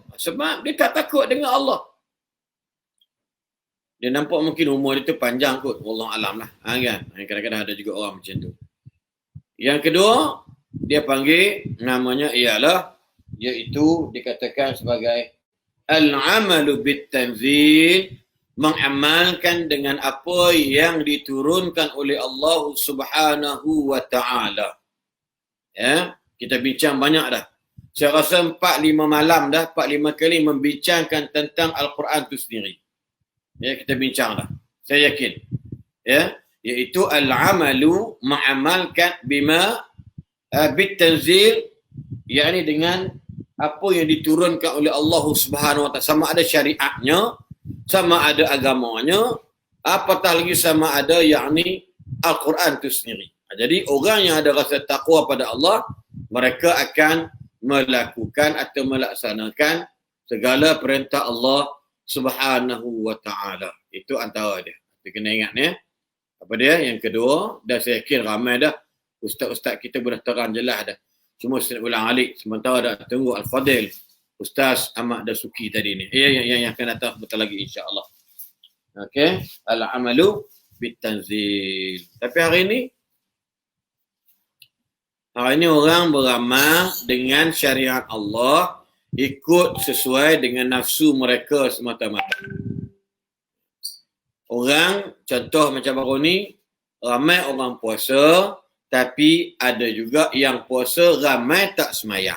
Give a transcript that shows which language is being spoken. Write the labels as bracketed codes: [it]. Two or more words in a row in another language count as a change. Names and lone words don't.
[ms] Sebab dia tak takut dengan Allah. Dia nampak mungkin umur dia tu panjang kot. [ar] والله أعلم [ms] lah. Kan? Kadang-kadang ada juga orang macam tu. Yang kedua, dia panggil namanya ialah, iaitu dikatakan sebagai [ar] العمل بالتنزيل, [ms] mengamalkan dengan apa yang diturunkan oleh Allah [ar] سبحانه وتعالى. [ms] Ya, kita bincang banyak dah. Saya rasa 4-5 malam dah, 4-5 kali membincangkan tentang Al-Quran itu sendiri. Ya, kita bincang dah. Saya yakin. Ya, iaitu al-amalu mengamalkan [ar] بما بالتنزيل, [ms] yakni dengan apa yang diturunkan oleh Allah [ar] سبحانه وتعالى, [ms] sama ada syariatnya, sama ada agamanya, apatah lagi sama ada yakni Al-Quran itu sendiri. Jadi orang yang ada rasa takwa pada Allah, mereka akan melakukan atau melaksanakan segala perintah Allah [ar] سبحانه وتعالى. [ms] Itu antara dia. Kita kena ingat ya. Apa dia? Yang kedua, dan saya yakin ramai dah ustaz-ustaz kita boleh terang jelas dah. Cuma saya ulang alik sementara dah tunggu Al-Fadil Ustaz Ahmad Dasuki tadi ni. Yang akan datang betul lagi insya-Allah. Okey, [ar] العمل بالتنزيل. [ms] Tapi hari ini orang beramal dengan syariat Allah, ikut sesuai dengan nafsu mereka semata-mata. Orang, contoh macam baru ni, ramai orang puasa, tapi ada juga yang puasa, ramai tak semayang.